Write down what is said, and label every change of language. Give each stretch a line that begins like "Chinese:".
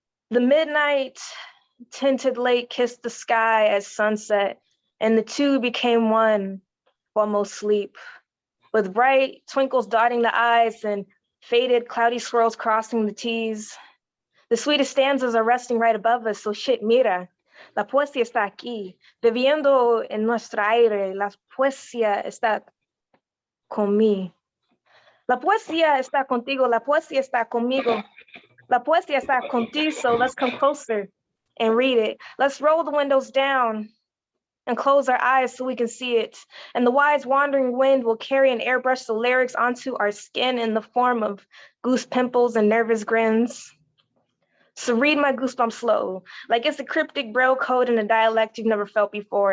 English: The midnight tinted lake kissed the sky as sunset, and the two became one while most sleep, with bright twinkles dotting the eyes and faded cloudy swirls crossing the T's. The sweetest stanzas are resting right above us, so shit,
Spanish: mira, la poesía está aquí, viviendo en nuestro aire, la poesía está conmigo. La poesía está contigo, la poesía está conmigo. La poesía está contigo,
English: so let's come closer and read it. Let's roll the windows down and close our eyes so we can see it. And the wise wandering wind will carry and airbrush the lyrics onto our skin in the form of goose pimples and nervous grins. So read my goosebumps slow, like it's a cryptic braille code in a dialect you've never felt before.